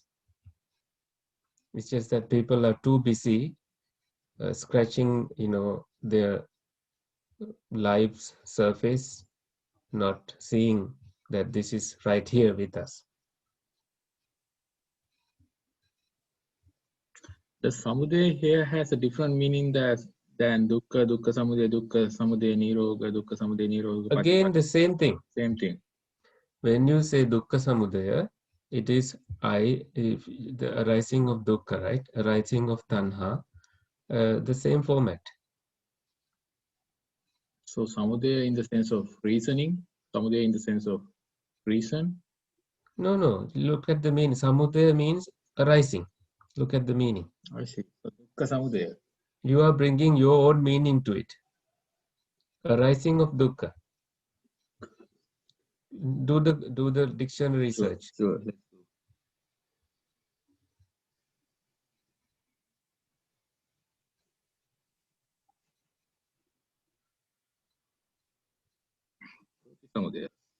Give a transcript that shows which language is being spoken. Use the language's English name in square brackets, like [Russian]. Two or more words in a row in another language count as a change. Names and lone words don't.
[English] It's just that people are too busy scratching, their life's surface, not seeing that this is right here with us. The samudaya here has a different meaning than dukkha, [Pali] dukkha samudaya niroga, dukkha samudaya niroga. [English] Again, the same thing. Same thing. When you say [Pali] dukkha samudaya, [English] it is the arising of dukkha, right? Arising of tanha, the same format. So samudaya in the sense of reasoning, samudaya in the sense of reason. No. Look at the meaning. Samudaya means arising. Look at the meaning. I see. So [Pali] dukkha samudaya. [English] You are bringing your own meaning to it. Arising of dukkha. Do the dictionary search. Sure. Samudaya.